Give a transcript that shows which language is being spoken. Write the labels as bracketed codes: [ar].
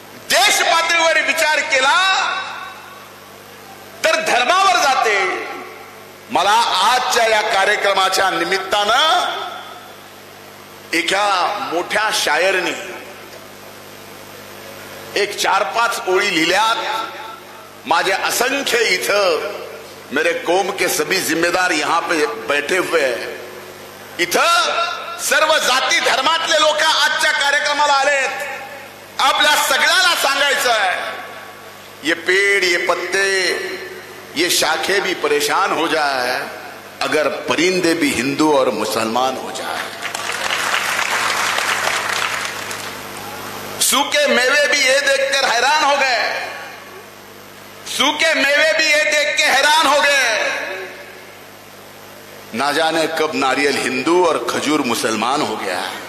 [mr] देश पातळीवर विचार केला तर धर्मावर जाते. मला आजच्या या कार्यक्रमाच्या निमित्तानं एका मोठ्या शायरनी एक 4-5 ओळी लिहिल्यात. माझे असंख्य इथं [hi] मेरे कौम के सभी जिम्मेदार यहां पे बैठे हुए हैं. [mr] इथं सर्व जाती धर्मातले लोक आजच्या कार्यक्रमाला आलेत. आपल्या सगळ्याला सांगायचं आहे, [hi] ये पेड़ ये पत्ते ये शाखे भी परेशान हो जाए अगर परिंदे भी हिंदू और मुसलमान हो जाए. सूखे मेवे भी ये देखकर हैरान हो गए, सूखे मेवे भी ये देख के हैरान हो गए। ना जाने कब नारियल हिंदू और खजूर मुसलमान हो गया।